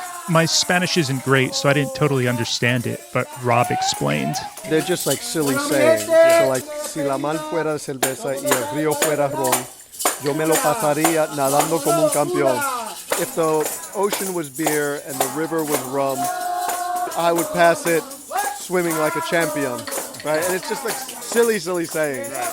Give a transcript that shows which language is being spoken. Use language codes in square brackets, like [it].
[en] My Spanish isn't great, so I didn't totally understand it, but Rob explained. They're just like silly sayings. [es] So like, si la mar fuera cerveza y el río fuera ron, yo me lo pasaría nadando como un campeón. [en] If the ocean was beer and the river was rum, I would pass it swimming like a champion, right? And it's just like silly sayings.